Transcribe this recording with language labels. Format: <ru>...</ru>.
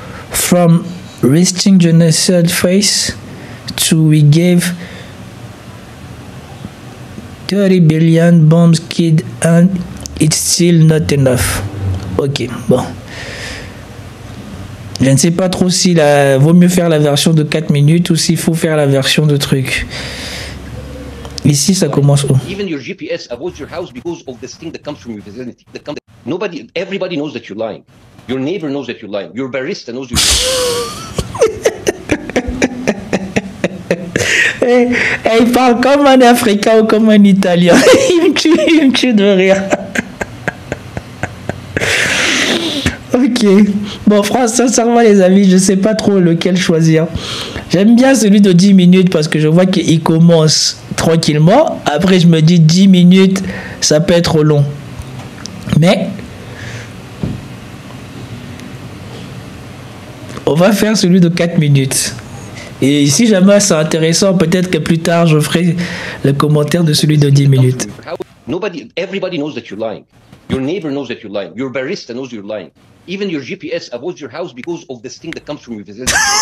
<en>From resting genocide face to we gave 30 billion bombs kid and it's still not enough.</en> <fr>Ok, bon. Je ne sais pas trop si vaut mieux faire la version de 4 minutes ou s'il faut faire la version de truc. Ici, ça commence où?</fr> <en>Even your GPS avoids your house because of this thing that comes from your vicinity. Everybody knows that you're lying. Your neighbor knows that you're lying. Your barista knows you're lying.</en> <fr>Il parle comme un Africain ou comme un Italien. Il me tue de rire. Ok. Bon, sincèrement, les amis, je sais pas trop lequel choisir. J'aime bien celui de 10 minutes parce que je vois qu'il commence tranquillement. Après, je me dis 10 minutes, ça peut être long. Mais on va faire celui de 4 minutes. Et si jamais c'est intéressant, peut-être que plus tard, je ferai le commentaire de celui de 10 minutes.</fr> <en>Everybody knows that you're lying. Your neighbor knows that you're lying. Your barista knows you're lying. Even your GPS avoids your house because of this thing that comes from your vicinity.</en>